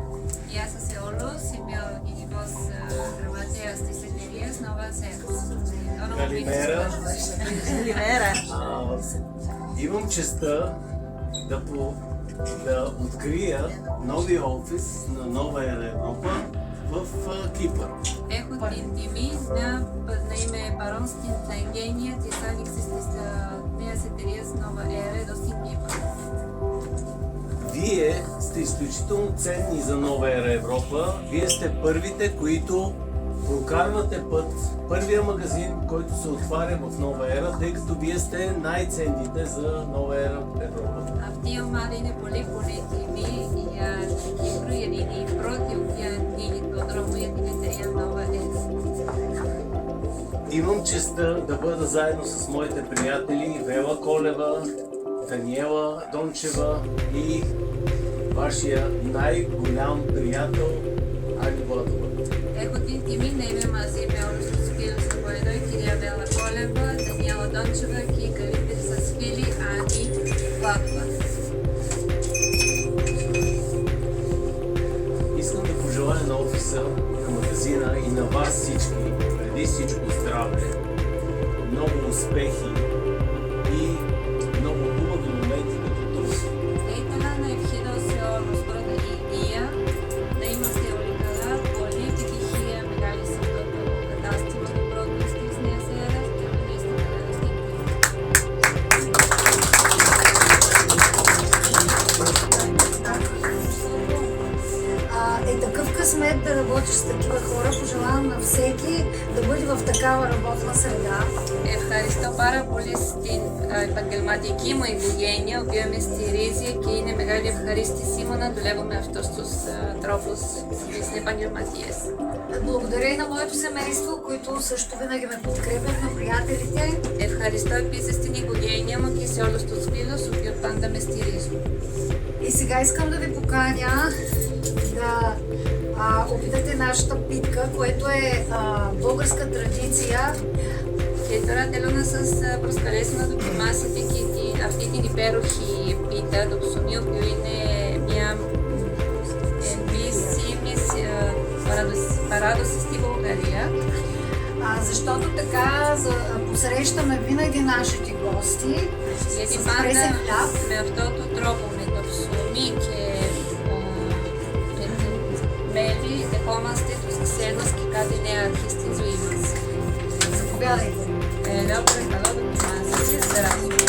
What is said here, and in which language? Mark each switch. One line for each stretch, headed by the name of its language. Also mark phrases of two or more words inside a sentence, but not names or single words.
Bulgarian: И аз се Оло, си бил генивоз грамадия с десетерия с Нова ера.
Greek: Калимера. Калимера.
Bulgarian: Имам честта да открия новия офис на Нова ера Европа в Кипър.
Greek: Έχω την τιμή να είμαι παρόν στην εγγένεια της άνοιξης της νέας εταιρείας Nova Era εδώ στην Κύπρο.
Bulgarian: Вие сте изключително ценни за Нова ера Европа. Вие сте първите, които прокарвате път, първия магазин, който се отваря в Нова ера, тъй като вие сте най-ценните за Нова ера Европа.
Greek: Αυτή η ομάδα είναι πολύ τιμή για την Κύπρο, γιατί είναι η πρώτη που ανοίγει τον δρόμο για την εταιρεία Nova Era.
Bulgarian: Имам честта да бъда заедно с моите приятели Вела Колева, Даниела Дончева и вашия най-голям приятел Ани Владова.
Greek: Έχω την τιμή να είμαι μαζί με όλους τους φίλους από εδώ, η κυρία Βέλα Κόλεβα, Δανιέλα Ντόντσεβα και η καλύτερη σας φίλη Ани Владова.
Bulgarian: Искам да пожелая на офиса, на магазина и на вас всички, преди всичко здраве, много успехи и много хубави моменти като този.
Greek: Ήθελα να ευχηθώ σε όλους πρώτα η υγεία, να είμαστε όλοι καλά, πολύ επιτυχία μεγάλη σε αυτό το κατάστημα του πρώτου της Νέας Έρας και να είστε καλά στην
Bulgarian: Е такъв късмет да работиш с такива хора. Пожелавам на всеки да бъде в такава работна среда.
Greek: Ευχαριστώ πάρα πολύ στην επαγγελματική μου οικογένεια, η οποία με στηρίζει και είναι μεγάλη ευχαρίστησή μου να δουλεύω με αυτούς τους τρόπους στις επαγγελματίες.
Bulgarian: Благодаря и на моето семейство, които също винаги ме подкрепят, на приятелите.
Greek: Ευχαριστώ επίσης την οικογένεια μου και σε όλους τους φίλους, οι οποίοι πάντα με στηρίζουν.
Bulgarian: И сега искам да ви поканя да опитате нашата питка, което е българска традиция.
Greek: Και τώρα θέλω να σας προσκαλέσω να δοκιμάσετε και αυτή την υπέροχη πίτα, το ψωμί, που είναι μια επίσημη παράδοση στη Βουλγαρία.
Bulgarian: Защото така посрещаме винаги нашите гости
Greek: Γιατί
Bulgarian: с
Greek: πάντα
Bulgarian: пресен хляб.
Greek: με αυτόν τον τρόπο, με το ψωμί και μέλι, δεχόμαστε τους ξένους και κάτι νέα αρχή στη ζωή μας.
Bulgarian: Заповядайте.
Greek: Λέω παρακαλώ δοκιμάστε.
Russian: Здравствуйте.